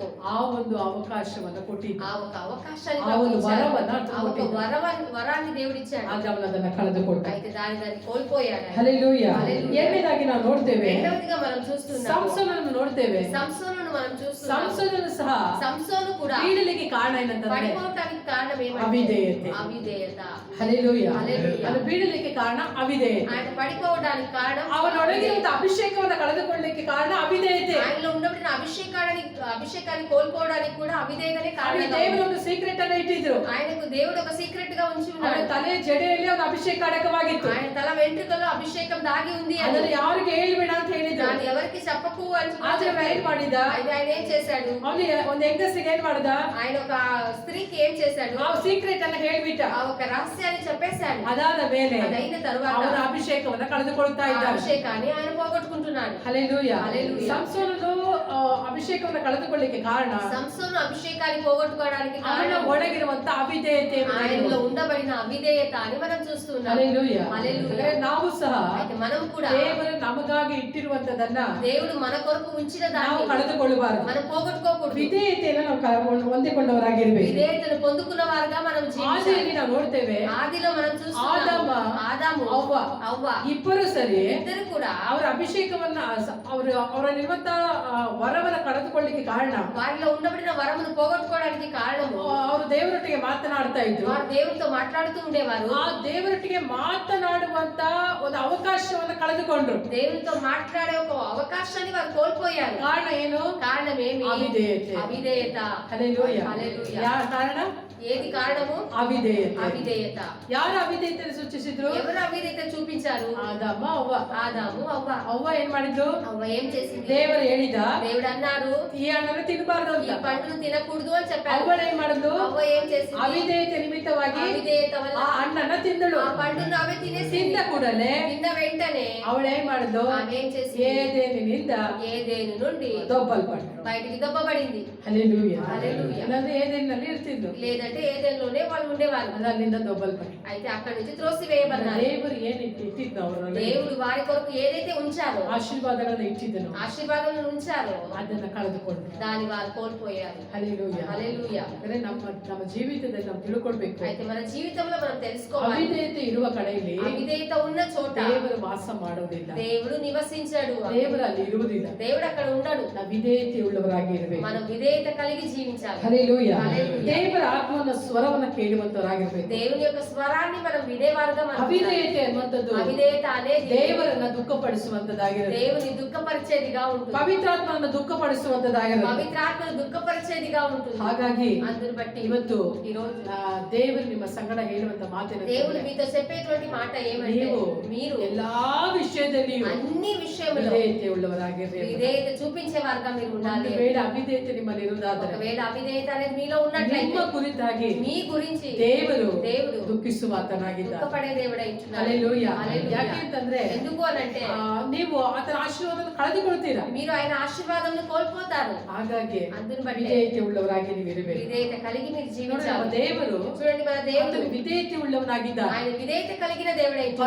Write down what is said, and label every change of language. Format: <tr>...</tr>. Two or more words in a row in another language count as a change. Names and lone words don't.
<kn>ಆ ಒಂದು ಅವಕಾಶವನ್ನ ಕೊಟ್ಟಿದ್ದ,</kn> <te>ఆ ఒక అవకాశాన్ని</te> <kn>ఆ ಒಂದು</kn> <te>ఇచ్చాడు.</te> <kn>వరವನ್ನ</kn> <te>ఆ ఒక వరాన్ని దేవుడు ఇచ్చాడు.</te> <kn>ಆದ್ರೆ ಅವನದನ್ನ ಕಳೆದುಕೊಂಡ.</kn> <te>అయితే దాన్ని కోల్పోయాడు ఆయన.</te> <kn>ಹಲ್ಲೆಲೂಯಾ.</kn> <te>హల్లెలూయా.</te> <kn>ಎರಡನೇದಾಗಿ ನಾವು ನೋಡ್ತೇವೆ,</kn> <te>రెండవదిగా మనం చూస్తున్నాము</te> <kn>ಸಂಸೋನನ್ನು ನೋಡ್ತೇವೆ.</kn> <te>సంసోనును మనం చూస్తున్నాము.</te> <kn>ಸಂಸೋನನು ಸಹ</kn> <te>సంసోను కూడా</te> <kn>ಬೀಳಲಿಕ್ಕೆ ಕಾರಣ ಏನಂತಂದ್ರೆ</kn> <te>పడిపోవడానికి కారణం ఏమంటే</te> <kn>ಅವಿಧೇಯತೆ.</kn> <te>అవిధేయత.</te> <kn>ಹಲ್ಲೆಲೂಯಾ.</kn> <te>హల్లెలూయా.</te> <kn>ಅದು ಬೀಳಲಿಕ್ಕೆ ಕಾರಣ ಅವಿಧೇಯತೆ.</kn> <te>ఆయన పడిపోవడానికి కారణం</te> <kn>ಅವನೊಳಗಿರುವಂತಹ ಅಭಿಷೇಕವನ್ನ ಕಳೆದುಕೊಳ್ಳಲಿಕ್ಕೆ ಕಾರಣ ಅವಿಧೇಯತೆ.</kn> <te>ఆయనలో ఉన్నప్పుడు అభిషేకాన్ని కోల్పోవడానికి కూడా అవిధేయతనే</te> <kn>ಅಲ್ಲಿ</kn> <te>కారణం.</te> <kn>ದೇವರು ಒಂದು ಸೀಕ್ರೆಟ್ ಅನ್ನ ಇಟ್ಟಿದ್ರು.</kn> <te>ఆయనకు దేవుడు ఒక సీక్రెట్ గా ఉంచి</te> <kn>ಅವನ</kn> <te>ఉన్నాడు.</te> <kn>ತಲೆಯ ಜಡೆಯಲ್ಲಿ ಒಂದು ಅಭಿಷೇಕ ಅಡಕವಾಗಿತ್ತು.</kn> <te>ఆయన తల వెంట్రుకలో అభిషేకం దాగి ఉంది అని.</te> <kn>ಅದನ್ನು ಯಾರಿಗೆ ಹೇಳ್ಬೇಡ ಅಂತ ಹೇಳಿದ್ರು.</kn> <te>దాన్ని ఎవరికి చెప్పకు అని</te> <kn>ಆದ್ರೆ ಅವನು ಏನ್ ಮಾಡಿದ,</kn> <te>అయితే ఆయన ఏం చేశాడు,</te> <kn>ಅವನಿಗೆ ಒಂದು ಹೆಂಗಸಿಗೆ ಏನ್ ಮಾಡಿದ,</kn> <te>ఆయన ఒక స్త్రీకి ఏం చేశాడు,</te> <kn>ಆ ಸೀಕ್ರೆಟ್ ಅನ್ನ ಹೇಳ್ಬಿಟ್ಟ.</kn> <te>ఆ ఒక రహస్యాన్ని చెప్పేశాడు.</te> <kn>ಅದಾದ ಮೇಲೆ</kn> <te>అదైన తరువాత</te> <kn>ಅವನ ಅಭಿಷೇಕವನ್ನ ಕಳೆದುಕೊಳ್ತಾ</kn> <te>ఆ</te> <kn>ಇದ್ದ.</kn> <te>అభిషేకాన్ని ఆయన పోగొట్టుకుంటున్నాడు.</te> <kn>ಹಲ್ಲೆಲೂಯಾ.</kn> <te>హల్లెలూయా.</te> <kn>ಸಂಸೋನನು ಅಭಿಷೇಕವನ್ನ ಕಳೆದುಕೊಳ್ಳಲಿಕ್ಕೆ ಕಾರಣ</kn> <te>సంసోను అభిషేకాన్ని పోగొట్టుకోవడానికి</te> <kn>ಅವನ</kn> <te>కారణం</te> <kn>ಒಳಗಿರುವಂತ ಅವಿಧೇಯತೆ.</kn> <te>ఆయనలో ఉండబడిన అవిధేయత అని మనం చూస్తున్నాం.</te> <kn>ಹಲ್ಲೆಲೂಯಾ.</kn> <te>హల్లెలూయా.</te> <kn>ಅಂದ್ರೆ ನಾವು ಸಹ</kn> <te>అయితే మనం కూడా</te> <kn>ದೇವರು ನಮಗಾಗಿ ಇಟ್ಟಿರುವಂತದನ್ನ</kn> <te>దేవుడు మన కొరకు ఉంచిన</te> <kn>ನಾವು</kn> <te>దాన్ని</te> <kn>ಕಳೆದುಕೊಳ್ಳಬಾರದು.</kn> <te>మనం పోగొట్టుకోకూడదు.</te> <kn>ವಿಧೇಯತೆಯನ್ನು ನಾವು ಹೊಂದಿಕೊಂಡವರಾಗಿರ್ಬೇಕು.</kn> <te>విధేయతను పొందుకున్న వారుగా మనం జీవించాలి.</te> <kn>ಆದಿಯಲ್ಲಿ ನಾವು ನೋಡ್ತೇವೆ,</kn> <te>ఆదిలో మనం చూస్తున్నాము ఆదాము అవ్వ</te> <kn>ಇಬ್ಬರು ಸರಿ</kn> <te>ఇద్దరు కూడా</te> <kn>ಅವರ ಅಭಿಷೇಕವನ್ನ ಅವರಲ್ಲಿರುವಂತ ವರವನ್ನ ಕಳೆದುಕೊಳ್ಳಿಕ್ಕೆ ಕಾರಣ</kn> <te>వారిలో ఉండబడిన వరమును పోగొట్టుకోవడానికి కారణము</te> <kn>ಅವರು ದೇವರೊಟ್ಟಿಗೆ ಮಾತನಾಡ್ತಾ ಇದ್ರು.</kn> <te>వారు దేవుడితో మాట్లాడుతూ ఉండేవారు.</te> <kn>ಆ ದೇವರೊಟ್ಟಿಗೆ ಮಾತನಾಡುವಂತ ಒಂದು ಅವಕಾಶವನ್ನ ಕಳೆದುಕೊಂಡ್ರು.</kn> <te>దేవుడితో మాట్లాడే ఒక అవకాశాన్ని వారు కోల్పోయారు.</te> <kn>ಕಾರಣ ಏನು?</kn> <te>కారణం ఏమి?</te> <kn>ಅವಿಧೇಯತೆ.</kn> <te>అవిధేయత.</te> <kn>ಹಲ್ಲೆಲೂಯಾ.</kn> <te>హల్లెలూయా.</te> <kn>ಯಾವ ಕಾರಣ?</kn> <te>ఏది కారణము?</te> <kn>ಅವಿಧೇಯತೆ.</kn> <te>అవిధేయత.</te> <kn>ಯಾರು ಅವಿಧೇಯತೆ ಸೂಚಿಸಿದ್ರು?</kn> <te>ఎవరు అవిధేయత చూపించారు?</te> <kn>ಆದಮ್ಮ ಅವ್ವ.</kn> <te>ఆదాము అవ్వ.</te> <kn>ಅವ್ವ ಏನ್ ಮಾಡಿದ್ರು?</kn> <te>అవ్వ ఏం చేసింది?</te> <kn>ದೇವರು ಹೇಳಿದ</kn> <te>దేవుడు అన్నారు</te> <kn>ಈ ಹಣ್ಣನ್ನು ತಿನ್ನಬಾರದು</kn> <te>ఈ</te> <kn>ಅಂತ.</kn> <te>పండును తినకూడదు అని చెప్పారు.</te> <kn>ಅವ್ವಳು ಏನ್ ಮಾಡಿದ್ಲು?</kn> <te>అవ్వ ఏం చేసింది?</te> <kn>ಅವಿಧೇಯತೆ ನಿಮಿತ್ತವಾಗಿ</kn> <te>అవిధేయత వల్ల</te> <kn>ಆ ಹಣ್ಣನ್ನ ತಿಂದಳು.</kn> <te>ఆ పండును అవే తినేసింది.</te> <kn>ತಿಂದ ಕೂಡಲೇ</kn> <te>తిన్న వెంటనే</te> <kn>ಅವಳು ಏನ್ ಮಾಡಿದ್ಲು?</kn> <te>ఆమె ఏం చేసింది?</te> <kn>ಏದೇನಿನಿಂದ</kn> <te>ఏదేను నుండి</te> <kn>ದೊಬ್ಬಲ್ಪಟ್ಟಳು.</kn> <te>బయటికి దొబ్బబడింది.</te> <kn>ಹಲ್ಲೆಲೂಯಾ.</kn> <te>హల్లెలూయా.</te> <kn>ಇಲ್ಲಾಂದ್ರೆ ಏದೇನಲ್ಲಿ ಇರ್ತಿದ್ದು,</kn> <te>లేదంటే ఏదేనులోనే వాళ్ళు ఉండేవారు.</te> <kn>ಅಲ್ಲಿಂದ ದೊಬ್ಬಲ್ಪಟ್ಟಳು.</kn> <te>అయితే అక్కడి నుంచి త్రోసివేయబడ్డారు.</te> <kn>ದೇವರು ಏನ್ ಇಟ್ಟಿದ್ದು ಅವರಲ್ಲಿ,</kn> <te>దేవుడు వారి కొరకు ఏదైతే ఉంచారో</te> <kn>ಆಶೀರ್ವಾದಗಳನ್ನ ಇಟ್ಟಿದ್ದನು,</kn> <te>ఆశీర్వాదాలను ఉంచారో</te> <kn>ಅದನ್ನ ಕಳೆದುಕೊಂಡ್ರು.</kn> <te>దాని వారు కోల్పోయారు.</te> <kn>ಹಲ್ಲೆಲೂಯಾ.</kn> <te>హల్లెలూయా.</te> <kn>ಅಂದ್ರೆ ನಮ್ಮ ಜೀವಿತದಲ್ಲಿ ನಾವು ತಿಳ್ಕೊಳ್ಬೇಕು,</kn> <te>అయితే మన జీవితంలో మనం తెలుసుకోవాలి,</te> <kn>ಅವಿಧೇಯತೆ ಇರುವ ಕಡೆಯಲ್ಲಿ</kn> <te>అవిధేయత ఉన్న చోట</te> <kn>ದೇವರು ವಾಸ ಮಾಡೋದಿಲ್ಲ,</kn> <te>దేవుడు నివసించాడు.</te> <kn>ದೇವರು ಅಲ್ಲಿ ಇರುವುದಿಲ್ಲ.</kn> <te>దేవుడు అక్కడ ఉండడు.</te> <kn>ನಾವು ವಿಧೇಯತೆ ಉಳ್ಳವರಾಗಿ ಇರಬೇಕು.</kn> <te>మనం విధేయత కలిగి జీవించాలి.</te> <kn>ಹಲ್ಲೆಲೂಯಾ.</kn> <te>హల్లెలూయా.</te> <kn>ದೇವರ ಆತ್ಮನ ಸ್ವರವನ್ನ ಕೇಳುವಂತವರಾಗಿರ್ಬೇಕು.</kn> <te>దేవుని యొక్క స్వరాన్ని మనం వినేవారుగా మనం</te> <kn>ಅವಿಧೇಯತೆ ಅನ್ನುವಂಥದ್ದು</kn> <te>అవిధేయత అనేది</te> <kn>ದೇವರನ್ನ ದುಃಖಪಡಿಸುವಂತದ್ದಾಗಿರುತ್ತೆ.</kn> <te>దేవుని దుఃఖపరిచేదిగా ఉంటుంది.</te> <kn>ಪವಿತ್ರಾತ್ಮನನ್ನ ದುಃಖಪಡಿಸುವಂತದ್ದಾಗಿರುತ್ತೆ.</kn> <te>పవిత్రాత్మను దుఃఖపరిచేదిగా ఉంటుంది.</te> <kn>ಹಾಗಾಗಿ</kn> <te>అందుని బట్టి</te> <kn>ಇವತ್ತು</kn> <te>ఈ రోజు</te> <kn>ದೇವರು ನಿಮ್ಮ ಸಂಗಡ ಹೇಳುವಂತ</kn> <te>దేవుడు</te> <kn>ಮಾತೇನೆಂದರೆ,</kn> <te>మీతో చెప్పేటువంటి మాట ఏమంటే</te> <kn>ನೀವು</kn> <te>మీరు</te> <kn>ಎಲ್ಲಾ ವಿಷಯದಲ್ಲಿಯೂ</kn> <te>అన్ని విషయములో</te> <kn>ವಿಧೇಯತೆ ಉಳ್ಳವರಾಗಿರ್ಬೇಕು.</kn> <te>విధేయత చూపించే వారుగా మీరు</te> <kn>ಒಂದು</kn> <te>ఉండాలి.</te> <kn>ವೇಳೆ ಅವಿಧೇಯತೆ ನಿಮ್ಮಲ್ಲಿ ಇರುವುದಾದರೆ</kn> <te>ఒకవేళ అవిధేయత అనేది మీలో ఉన్నట్లయితే</te> <kn>ನಿಮ್ಮ ಕುರಿತಾಗಿ</kn> <te>మీ గురించి</te> <kn>ದೇವರು</kn> <te>దేవుడు</te> <kn>ದುಃಖಿಸುವ ಆತನಾಗಿದ್ದ.</kn> <te>దుఃఖపడే దేవుడై ఉంటున్నాడు.</te> <kn>ಹಲ್ಲೆಲೂಯಾ.</kn> <te>హల్లెలూయా.</te> <kn>ಯಾಕೆಂತಂದ್ರೆ</kn> <te>ఎందుకు అనంటే</te> <kn>ನೀವು ಆತನ ಆಶೀರ್ವಾದವನ್ನು ಕಳೆದುಕೊಳ್ತೀರಾ.</kn> <te>మీరు ఆయన ఆశీర్వాదంను కోల్పోతారు.</te> <kn>ಹಾಗಾಗಿ</kn> <te>అందుని బట్టి</te> <kn>ವಿಧೇಯತೆ ಉಳ್ಳವರಾಗಿ ನೀವು ಇರಬೇಕು.</kn> <te>విధేయత కలిగి మీరు</te> <kn>ನೋಡಿ, ನಮ್ಮ</kn> <te>జీవించాలి.</te> <kn>ದೇವರು</kn> <te>చూడండి, మన దేవుడు</te> <kn>ಆತನು ವಿಧೇಯತೆ ಉಳ್ಳವನಾಗಿದ್ದ.</kn> <te>ఆయన విధేయత కలిగిన దేవుడై ఉంటున్నాడు.</te>